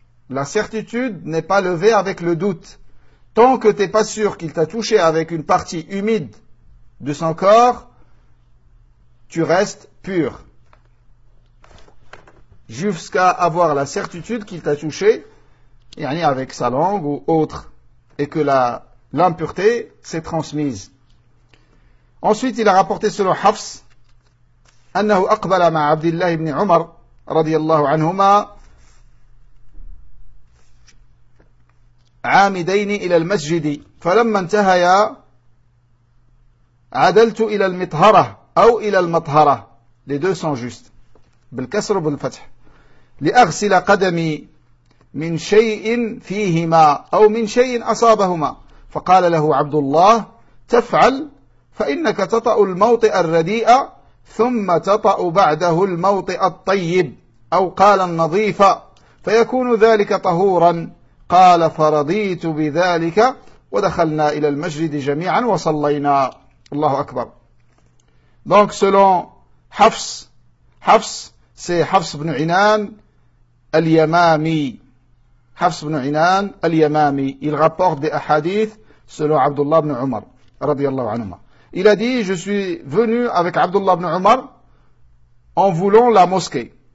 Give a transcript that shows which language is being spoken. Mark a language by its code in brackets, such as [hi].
[fr] La certitude n'est pas levée avec le doute. Tant que t'es pas sûr qu'il t'a touché avec une partie humide de son corps, tu restes pur. Jusqu'à avoir la certitude qu'il t'a touché, yani avec sa langue ou autre, et que la l'impureté s'est transmise. Ensuite, il a rapporté selon Hafs, [ar] أنه أقبل مع عبد الله بن عمر رضي الله عنهما عامدين إلى المسجد فلما انتهيا عدلت إلى المطهرة أو إلى المطهرة [fr] les deux sont justes [ar] بالكسر وبالفتح لأغسل قدمي من شيء فيهما أو من شيء أصابهما فقال له عبد الله تفعل فإنك تطأ الموطئ الرديء ثم تطأ بعده الموطئ الطيب أو قال النظيف فيكون ذلك طهورا قال فرضيت بذلك ودخلنا إلى المسجد جميعا وصلينا الله أكبر. [fr] Donc selon Hafs, Hafs c'est Hafs ibn Inan al-Yamami. Hafs ibn Inan al-Yamami, il rapporte des hadiths selon Abdullah ibn Umar radiyallahu anhuma. Il a dit, je suis venu avec Abdullah ibn Umar en voulant la mosquée.